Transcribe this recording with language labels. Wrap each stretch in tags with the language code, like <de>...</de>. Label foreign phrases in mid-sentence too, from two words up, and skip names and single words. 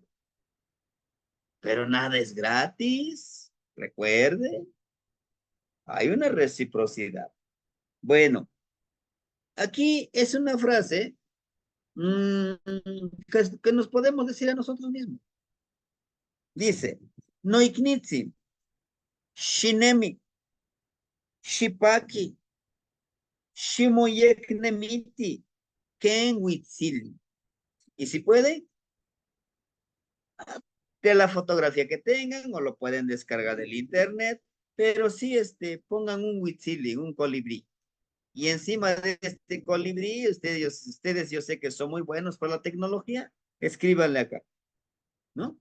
<es>Pero nada es gratis. Recuerde, hay una reciprocidad. Bueno, aquí es una frase que nos podemos decir a nosotros mismos.</es> <nah>Dice, no ignitsi, shinemi, shipaki, shimoyeknemiti, ken witzili.</nah> <es>Y si puede, de la fotografía que tengan o lo pueden descargar del internet, pero sí pongan un huitzili, un colibrí. Y encima de este colibrí, ustedes yo sé que son muy buenos para la tecnología, escríbanle acá, ¿no?</es>